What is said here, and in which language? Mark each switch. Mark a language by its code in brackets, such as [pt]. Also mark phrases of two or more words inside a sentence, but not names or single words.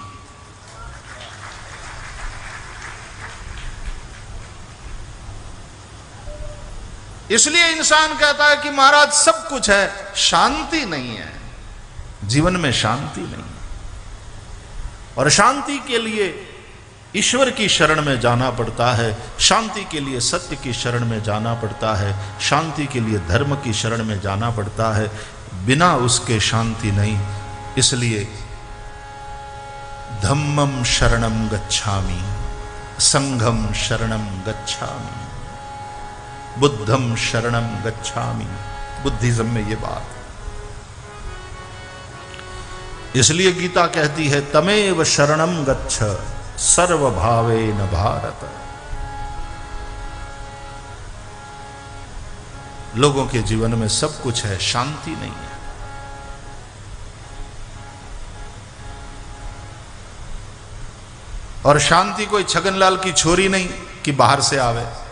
[hi] इसलिए इंसान कहता है कि महाराज सब कुछ है, शांति नहीं है, जीवन में शांति नहीं है। और शांति के लिए ईश्वर की शरण में जाना पड़ता है, शांति के लिए सत्य की शरण में जाना पड़ता है, शांति के लिए धर्म की शरण में जाना पड़ता है, बिना उसके शांति नहीं। [pi] इसलिए धम्मम शरणम गच्छामि, संघम शरणम गच्छामि, बुद्धम शरणम गच्छामि। [hi] बुद्धिज्म में ये बात, इसलिए गीता कहती है [sa] तमेव शरणम गच्छ सर्वभावेन भारत। [hi] लोगों के जीवन में सब कुछ है, शांति नहीं है। और शांति कोई छगनलाल की छोरी नहीं कि बाहर से आवे।